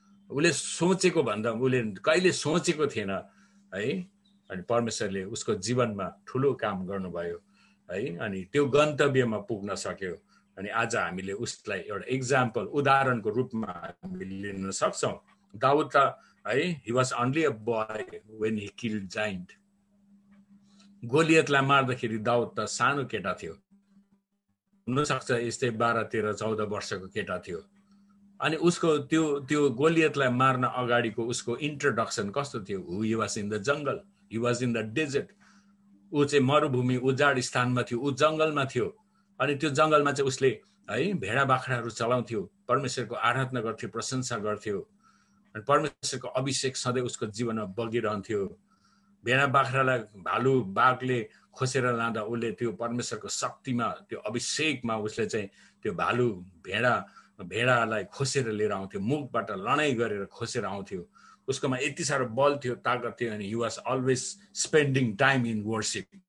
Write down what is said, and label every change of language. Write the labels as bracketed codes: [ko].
[ne] उसले सोचेको भन्दा उसले कहिले सोचेको थिएन है। अनि परमेश्वरले उसको जीवनमा ठुलो काम गर्नुभयो है। अनि त्यो गन्तव्यमा पुग्न सक्यो। अनि आज हामीले उसलाई एउटा एक्जाम्पल उदाहरणको रूपमा हामीले लिन सक्छौँ। दाउद त है, [en] he was only a boy when he killed giant. [ne] गोलियतलाई मार्दाखेरि दाउद त सानो केटा थियो, हुनसक्छ यस्तै 12, 13, 14 वर्षको केटा थियो। अनि उसको त्यो गोलियतलाई मार्न अगाडिको उसको इन्ट्रोडक्सन कस्तो थियो? [en] he was in the jungle, he was in the desert. [ne] ऊ चाहिँ मरुभूमि उजाड स्थानमा थियो, ऊ जङ्गलमा थियो। अनि त्यो जङ्गलमा चाहिँ उसले है भेडा बाख्राहरू चलाउँथ्यो, परमेश्वरको आराधना गर्थ्यो, प्रशंसा गर्थ्यो। अनि परमेश्वरको अभिषेक सधैँ उसको जीवनमा बगिरहन्थ्यो। भेडा बाख्रालाई भालु बाघले खोसेर लाँदा उसले त्यो परमेश्वरको शक्तिमा, त्यो अभिषेकमा उसले चाहिँ त्यो भालु भेडालाई खोसेर लिएर आउँथ्यो, मुखबाट लडाइँ गरेर खोसेर आउँथ्यो। उसकोमा यति साह्रो बल थियो, ताकत थियो। [en] अनि he was always spending time in worship.